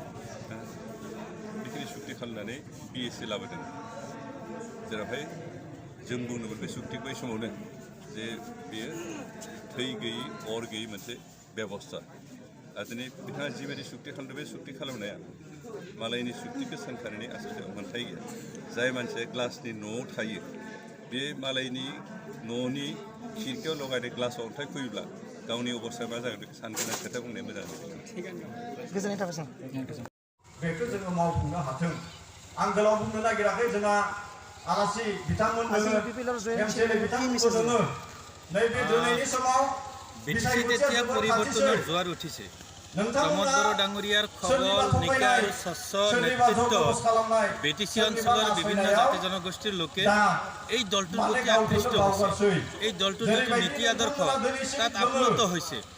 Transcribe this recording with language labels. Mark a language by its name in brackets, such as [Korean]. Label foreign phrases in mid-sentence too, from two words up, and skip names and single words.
[Bodo] बेखिनि सुक्ति खालामनानै BSc लाबोदों जेरावहाय जों बुंनोमोन बे सुक्तिखौ बै समावनो जे बेयो थै गैयि अर गैयि मोनसे बेबस्था आरो दिनै बिथाङा जिबायदि सुक्ति खालामदों बे सुक्ति खालामनाया मालायनि सुक्तिखौ सोंखारनानै आसलथे मोन्थाय गैया जाय मानसिया ग्लासनि न'आव थायो बे मालायनि न'नि खिरखियाव लगायनाय ग्लासाव अन्थाइ फैयोब्ला गावनि अबस्थाया मा जागोन बेखौ सानगोना खोथा बुंनाया मोजां गोजोननाय थाबाय सार बेखौ जोङो मावफुंनो हाथों आं गोलाव बुंनो नागिराखै जोंहा आलासि बिथांमोन MCLA बिथांमोनखौ जोङो नैबे दिनैनि समाव [Assamese] তেতিয়া পৰিৱৰ্তনৰ জোৱাৰ উঠিছে প্ৰমোদ বড়ো ডাঙৰীয়াৰ খবৰ নিকা আৰু স্বচ্ছ নেতৃত্ব BTC অঞ্চলৰ বিভিন্ন জাতি জনগোষ্ঠীৰ লোকে এই দলটোৰ প্ৰতি আকৃষ্ট হৈছে এই দলটোৰ যিটো নীতি আদৰ্শ তাত আপ্লুত হৈছে